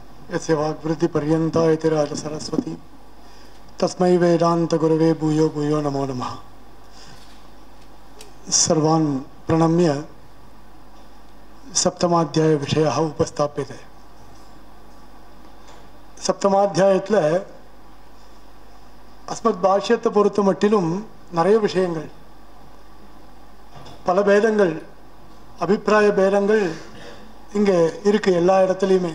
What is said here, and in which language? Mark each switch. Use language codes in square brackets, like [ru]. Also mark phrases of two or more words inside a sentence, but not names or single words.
[sa] यस्य वाग्वृत्तिपर्यन्ता इति राजसरस्वती तस्मै वेदान्तगुरवे भूयो भूयो नमो नमः। सर्वान् प्रणम्य सप्तमाध्याय विषयः उपस्थाप्यते। [ta] சப்தமாத்தியாயத்தில் அஸ்மத் பாஷ்யத்தை பொறுத்த மட்டிலும் நிறைய விஷயங்கள், பல பேதங்கள், அபிப்பிராய பேதங்கள் இங்கே இருக்குது எல்லா இடத்துலையுமே.